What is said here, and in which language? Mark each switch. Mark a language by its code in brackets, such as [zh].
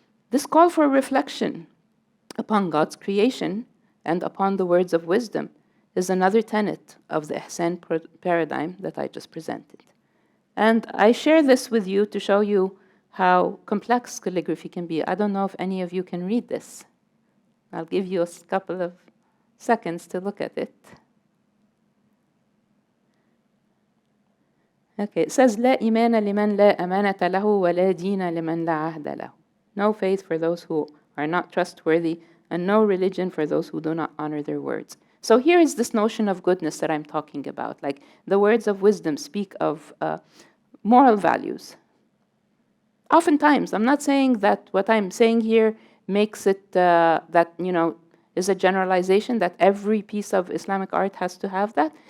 [en] This call for reflection upon God's creation and upon the words of wisdom is another tenet of the ihsan paradigm that I just presented. And I share this with you to show you how complex calligraphy can be. I don't know if any of you can read this. I'll give you a couple of seconds to look at it. Okay, it says, [ar] لا إيمان لمن لا أمانة له ولا دين لمن لا عهد له. [en] No faith for those who are not trustworthy, and no religion for those who do not honor their words. So here is this notion of goodness that I'm talking about. Like the words of wisdom speak of moral values. Oftentimes, I'm not saying that what I'm saying here makes it that, is a generalization that every piece of Islamic art has to have that.